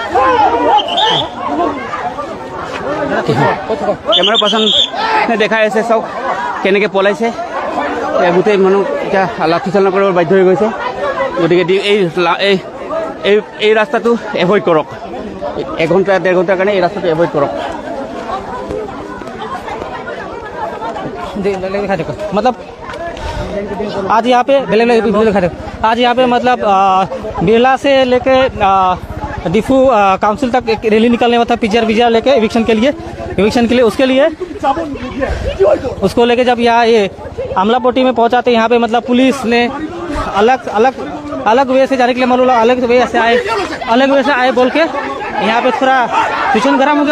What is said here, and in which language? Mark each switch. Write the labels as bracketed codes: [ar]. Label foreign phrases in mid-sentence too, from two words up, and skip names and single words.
[as] কেমেৰা পাৰ্চন দেখাই আছে, চাওক কেনেকৈ পলাইছে। গোটেই মানুহ এতিয়া লাঠি চালনা কৰিব বাধ্য হৈ গৈছে। গতিকে এই ৰাস্তাটো এভইড কৰক। 1 ঘণ্টা 1.5 ঘণ্টাৰ কাৰণে এই ৰাস্তাটো এভইড কৰক। [hi] मतलब आज यहाँ पे आज यहाँ पे मतलब बिरला से लेके डिफू काउंसिल तक एक रैली निकलने वाला था, पीजीआर लेके इविक्शन के लिए उसके लिए उसको लेके जब यहाँ ये अमलापट्टी में पहुँचाते यहाँ पे मतलब पुलिस ने अलग वे से जाने के लिए मतलब अलग वे से आए बोल के यहाँ पे थोड़ा सिचुएशन गर्म हो गया।